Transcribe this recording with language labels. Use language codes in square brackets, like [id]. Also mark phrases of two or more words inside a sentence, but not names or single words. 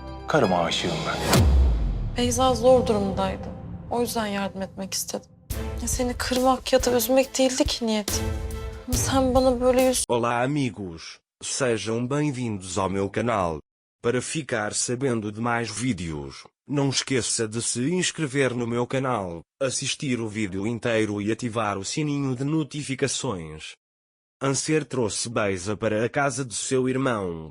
[tr] Karıma aşığım ben. Beyza zor durumdaydı. O yüzden yardım etmek istedim. Seni kırmak ya da üzmek değildi ki niyetim. Ama sen bana böyle [pt] Olá amigos, sejam bem-vindos ao meu canal. Para ficar sabendo de mais vídeos, não esqueça de se inscrever no meu canal, assistir o vídeo inteiro e ativar o sininho de notificações. Anser trouxe Beyza para a casa de seu irmão.